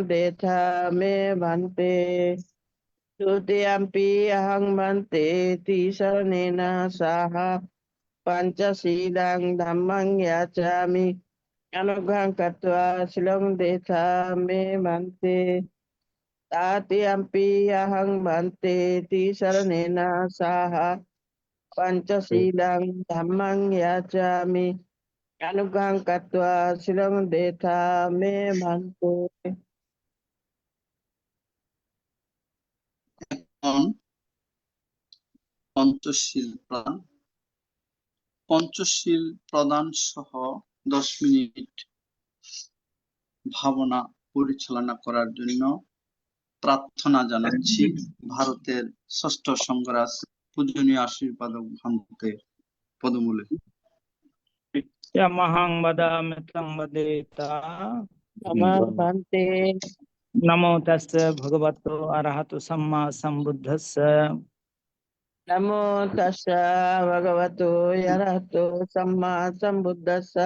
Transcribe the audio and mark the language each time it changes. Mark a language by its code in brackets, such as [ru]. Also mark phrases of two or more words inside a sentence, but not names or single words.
[pi] detha me bhante Tutiyampi ahang bhante tisaranena saha Panchasilang dhammang yachami anugang katva Silong detha me bhante Tatiyampi ahang bhante tisaranena saha Panchasilang dhammang yachami anugang katva silong detha me bhante. [bn] এখন পঞ্চশীল প্রদান সহ 10 মিনিট ভাবনা পরিচালনা করার জন্য প্রার্থনা জানাচ্ছি ভারতের ষষ্ঠ সংঘরাজ পূজনীয় আশীর্বাদক ভান্তে পদমূলে। [pi] Yamahang vadami tang vadeta. Namah bhante. Namo tassa bhagavato arahato samma sambuddhassa. Namo tassa bhagavato arahato samma sambuddhassa.